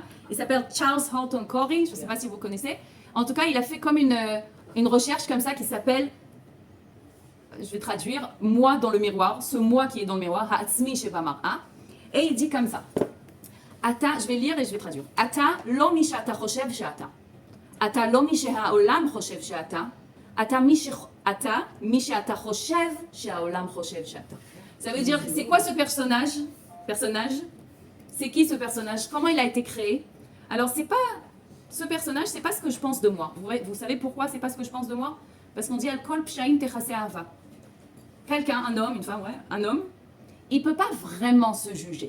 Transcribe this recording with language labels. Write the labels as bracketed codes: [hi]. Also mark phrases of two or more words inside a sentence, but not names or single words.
[fr] Il s'appelle Charles Horton Corey, je ne sais pas si vous connaissez. En tout cas, il a fait comme une recherche comme ça qui s'appelle, je vais traduire, moi dans le miroir, ce moi qui est dans le miroir, [he] העצמי שבמראה. [fr] Et il dit comme ça. Ata, je vais lire et je vais traduire. [he] אתה לא מי שאתה חושב שאתה. אתה לא מי שהעולם חושב שאתה. אתה מי שאתה חושב שהעולם חושב שאתה. [fr] Ça veut dire, c'est quoi ce personnage? C'est qui ce personnage? Comment il a été créé? Alors, ce personnage, c'est pas ce que je pense de moi. Vous savez pourquoi c'est pas ce que je pense de moi? Parce qu'on dit [he] על כל פשעים תכסה אהבה. [fr] Quelqu'un, un homme, une femme, ouais, un homme, il peut pas vraiment se juger.